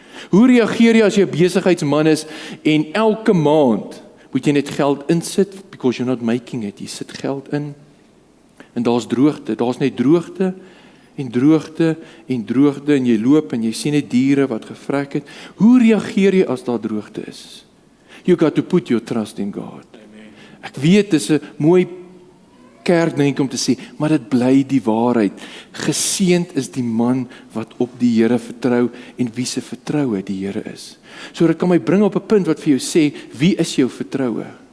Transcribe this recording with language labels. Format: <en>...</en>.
<af>Hoe reageer jy as jy 'n besigheidsman is en elke maand moet jy net geld insit</af> <en>because you're not making it,</en> <af>jy sit geld in en daar's droogte, daar's net droogte en jy loop en jy sien net diere wat gevrek het. Hoe reageer jy as daar droogte is?</af> <en>You got to put your trust in God.</en> <af>Ek weet, dis 'n mooi kerkdink om te sê, maar dit bly die waarheid. Geseënd is die man wat op die Here vertrou en wie se vertroue die Here is. So dit kan my bring op 'n punt wat vir jou sê, wie is jou vertroue?</af>